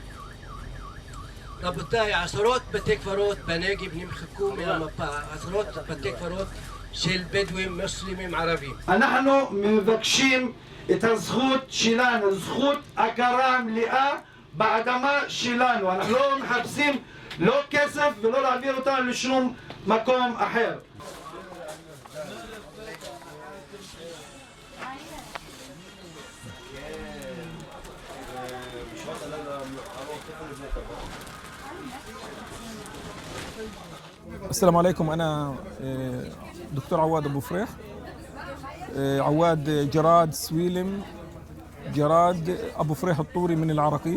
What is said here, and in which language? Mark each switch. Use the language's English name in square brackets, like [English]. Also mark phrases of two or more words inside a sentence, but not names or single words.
[Hebrew] רבותיי, עשרות בתי קברות בנגב נמחקו מהמפה, עשרות בתי קברות של בדואים מוסלמים ערבים. אנחנו מבקשים את הזכות שלנו, זכות הכרה מלאה באדמה שלנו. אנחנו לא מחפשים לא כסף ולא להעביר אותנו לשום מקום אחר. [Arabic] السلام عليكم. أنا دكتور عواد أبو فريح، عواد جراد سويلم جراد أبو فريح الطوري من العراقيب.